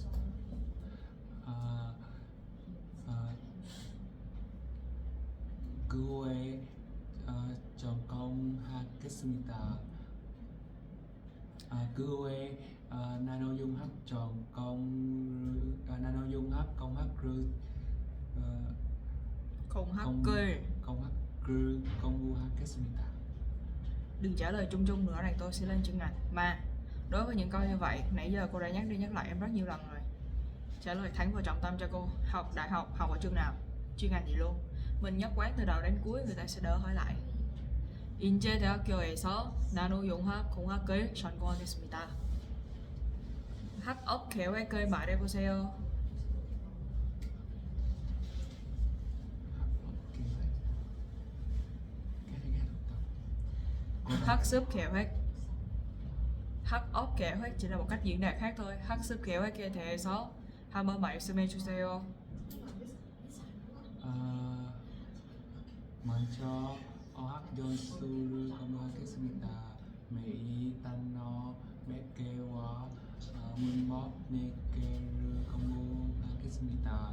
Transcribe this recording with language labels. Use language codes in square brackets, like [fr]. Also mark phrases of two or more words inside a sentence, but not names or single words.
[ko] 그 후에 전공하겠습니다. 그 후에 나노융합 나노융합 공학을 공학을 공학을 공부하겠습니다. [vi] đừng trả lời chung chung nữa này tôi sẽ lên chuyên ngành. Mà đối với những câu như vậy nãy giờ cô đã nhắc đi nhắc lại em rất nhiều lần rồi. Trả lời thẳng vào trọng tâm cho cô. Học đại học học ở trường nào, chuyên ngành gì luôn. Mình nhất quán từ đầu đến cuối người ta sẽ đỡ hỏi lại. [ko] 인제대학교에서 나노융합공학을 전공하겠습니다. 학업 계획을 말해보세요. 학습 계획. 학업 계획 [vi] chỉ là một cách diễn đạt khác thôi. [ko] 학습 계획에 대해서 한번 말씀해 주세요. 먼저 어학 연수를 공부하겠습니다. 매일 단어 몇 개와 문법 몇 개를 공부하겠습니다.